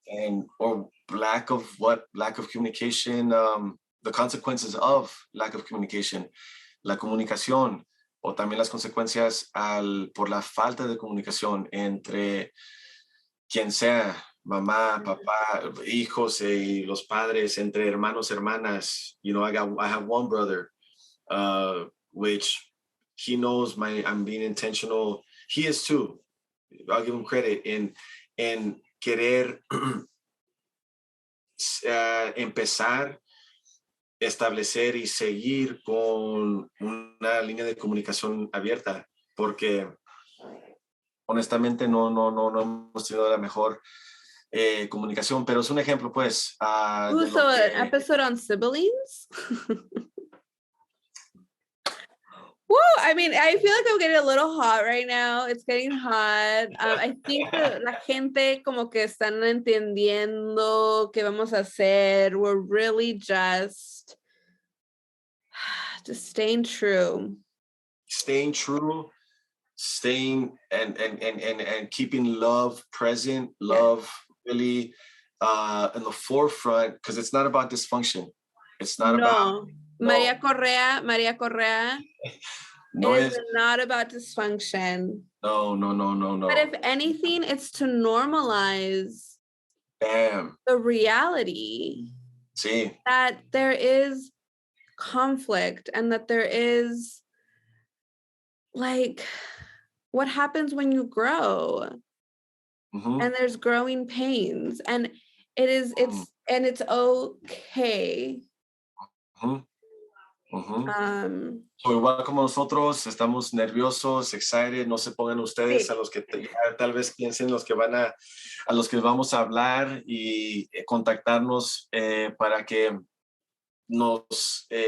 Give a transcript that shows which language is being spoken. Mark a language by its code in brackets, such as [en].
[en] And, or lack of communication, [es] the consequences of lack of communication, la comunicación, o también las consecuencias por la falta de comunicación entre quien sea, mamá, papá, hijos y los padres, entre hermanos, hermanas. [en] I have one brother, which he knows I'm being intentional. He is too. I'll give him credit in [es] querer empezar, establecer y seguir con una línea de comunicación abierta, porque honestamente no hemos tenido la mejor comunicación, pero es un ejemplo, pues, de lo [en] So [es] que... [en] an episode on siblings? Woo! I mean, I feel like I'm getting a little hot right now. It's getting hot. I think [es] la gente como que están entendiendo qué vamos a hacer. [en] We're really just staying true. Staying true, staying and keeping love present, love really in the forefront, because it's not about dysfunction. It's not about... Maria Correa, no it is not about dysfunction. No. But if anything, it's to normalize the reality. [es] Sí. [en] That there is conflict and that there is like what happens when you grow. And there's growing pains, and it's okay. [es] So, igual como nosotros estamos nerviosos, excited, no se pongan ustedes sí. A los que tal vez piensen los que a los que vamos a hablar y contactarnos para que nos